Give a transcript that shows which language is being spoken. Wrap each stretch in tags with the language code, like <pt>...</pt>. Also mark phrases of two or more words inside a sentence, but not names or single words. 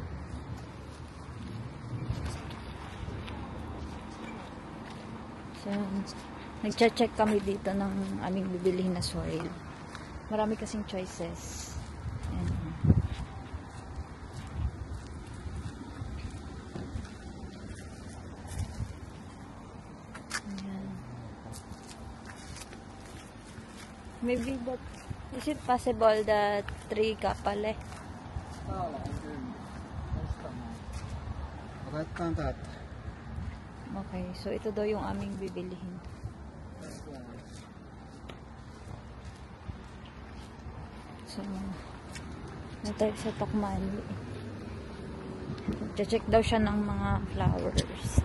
<tl>So, nagche-check kami dito ng aming bibilihin na soil. Marami kasing choices. Ayan. Ayan.</tl> <en>Maybe that, is it possible that 3 kapale?</en> <fi>Otetaan täältä.</fi> <tl>Okay, so ito daw yung aming bibilihin. So, natay sa Tokmani. Check daw siya ng mga flowers.</tl>